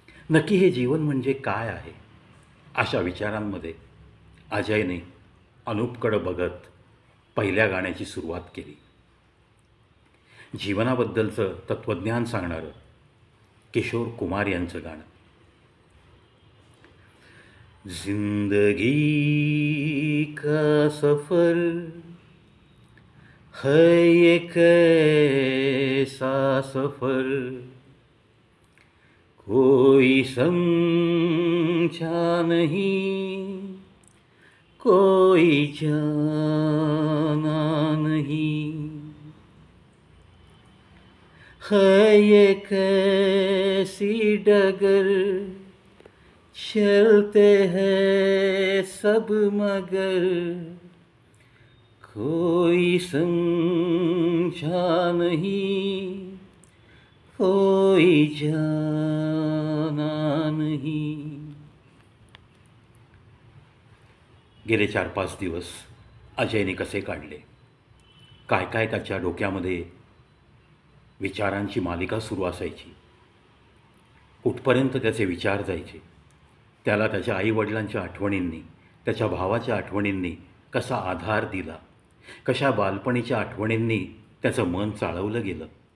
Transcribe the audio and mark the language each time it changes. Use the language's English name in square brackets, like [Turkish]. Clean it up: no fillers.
[Marathi] नक्की हे जीवन म्हणजे काय आहे? अशा विचारांमध्ये अजयने अनूपकडं बघत पहिल्या गाण्याची सुरुवात केली. जीवनाबद्दलचं तत्त्वज्ञान सांगणारं किशोर कुमार यांचं गाणं. [Hindi] जिंदगी का सफर है ये कैसा सफर, कोई समझा नहीं, कोई जाना नहीं, है ये कैसी डगर, चलते हैं सब मगर, कोई समझा नहीं, कोई जाना नहीं. [Marathi] गेले 4-5 दिवस अजयने कसे काढले, काय काय त्याच्या डोक्यामध्ये विचारांची मालिका सुरू असायची, कुठपर्यंत त्याचे विचार जायचे त्याला त्याच्या आईवडिलांच्या आठवणींनी, त्याच्या भावाच्या आठवणींनी कसा आधार दिला, कशा बालपणीच्या आठवणींनी त्याचं मन चाळवलं गेलं.